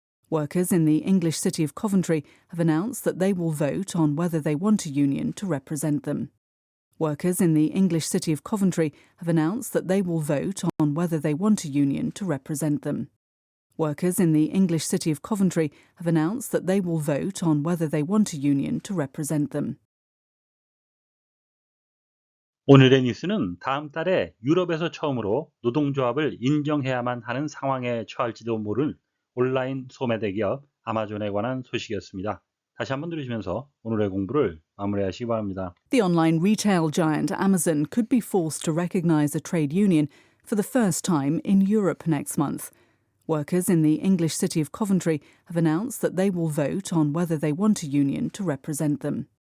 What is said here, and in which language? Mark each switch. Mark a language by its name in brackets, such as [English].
[English] Workers in the English city of Coventry have announced that they will vote on whether they want a union to represent them. Workers in the English city of Coventry have announced that they will vote on whether they want a union to represent them. Workers in the English city of Coventry have announced that they will vote on whether they want a union to represent them. [Korean] 오늘의 뉴스는 다음 달에 유럽에서 처음으로 노동조합을 인정해야만 하는 상황에 처할지도 모를 온라인 소매 대기업 아마존에 관한 소식이었습니다. 다시 한번 들으시면서 오늘의 공부를 마무리하시기 바랍니다. [English] The online retail giant Amazon could be forced to recognise a trade union for the first time in Europe next month. Workers in the English city of Coventry have announced that they will vote on whether they want a union to represent them.